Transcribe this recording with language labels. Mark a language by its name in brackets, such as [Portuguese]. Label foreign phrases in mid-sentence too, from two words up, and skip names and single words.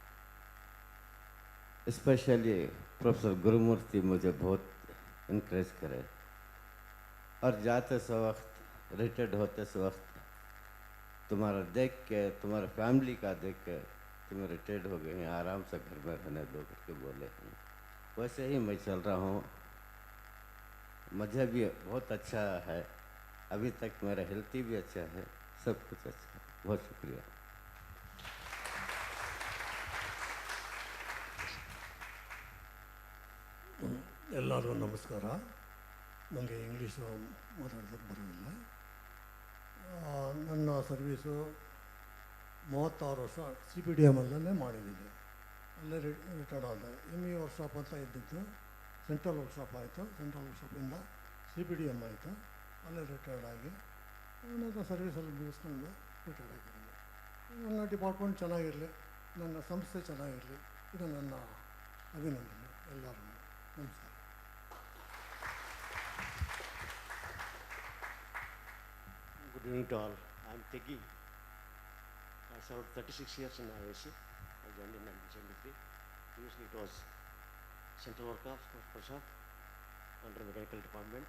[Hindi] स्पेशली प्रोफेसर गुरुमूर्ति मुझे बहुत इनकरेज करे और जाते से वक्त, रिटायर्ड होते से वक्त तुम्हारा देख के, तुम्हारे फैमिली का देख के तुम रिटायर्ड हो गए हैं, आराम से घर में रहने दो करके बोले हैं। वैसे ही मैं चल रहा हूँ। मुझे भी बहुत अच्छा है, अभी तक मेरा हेल्थी भी अच्छा है, सब कुछ अच्छा है। बहुत शुक्रिया। [Kannada] ಎಲ್ಲರಿಗೂ ನಮಸ್ಕಾರ. ನನಗೆ ಇಂಗ್ಲೀಷು ಮಾತಾಡೋದಕ್ಕೆ ಬರೋದಿಲ್ಲ. ನನ್ನ ಸರ್ವೀಸು 36 ವರ್ಷ CPDM ಅಲ್ಲೇ ಮಾಡಿದ್ದೀನಿ. ಅಲ್ಲೇ ರಿಟೈರ್ಡ್ ಆದ. ME ವರ್ಕ್ಶಾಪ್ ಅಂತ ಇದ್ದಿದ್ದು ಸೆಂಟ್ರಲ್ ವರ್ಕ್ಶಾಪ್ ಆಯಿತು. ಸೆಂಟ್ರಲ್ ವರ್ಕ್ಶಾಪಿಂದ CPDM ಆಯಿತು. ಅಲ್ಲೇ ರಿಟೈರ್ಡ್ ಆಗಿ ನನ್ನ ಸರ್ವೀಸಲ್ಲಿ ಮುಗಿಸ್ಕೊಂಡು ರಿಟೈರ್ಡ್ ಆಗಿದ್ದೀನಿ. ನನ್ನ ಡಿಪಾರ್ಟ್ಮೆಂಟ್ ಚೆನ್ನಾಗಿರಲಿ, ನನ್ನ ಸಂಸ್ಥೆ ಚೆನ್ನಾಗಿರಲಿ, ಇದು ನನ್ನ ಅಭಿನಂದನೆ ಎಲ್ಲರಿಗೂ. ನಮಸ್ಕಾರ. [English] Good evening to all. I am Tegi. I served 36 years in IISc. I joined in 1973. Previously it was Central Workshop under Mechanical Department.